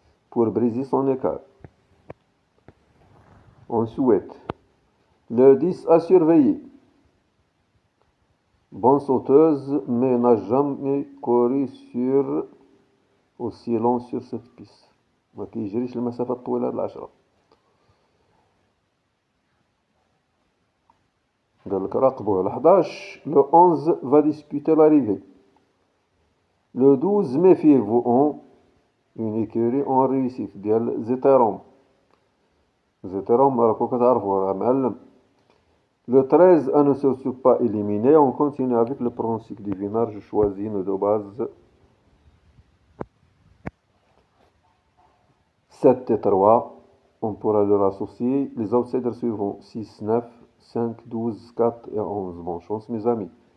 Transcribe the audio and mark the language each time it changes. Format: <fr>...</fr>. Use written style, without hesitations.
<fr>pour briser son écart. On souhaite. Le 10 à surveiller. Bonne sauteuse, mais n'a jamais couru aussi long sur cette piste.</fr> <ar>ما كيجريش المسافات الطويلة هاد العشرة. قال لك راقبوه.</ar> <fr>ل 11 le 11 va disputer l'arrivée. Le 12 méfiez-vous en une écurie en réussite</fr> <ar>ديال زيتيروم. زيتيروم راكو كتعرفوا راه معلم.</ar> <fr>Le 13 à ne surtout pas éliminer. On continue avec le pronostic divinaire. Je choisis une de base 7 et 3. On pourra leur associer les outsiders suivants 6, 9, 5, 12, 4 et 11. Bonne chance mes amis.</fr>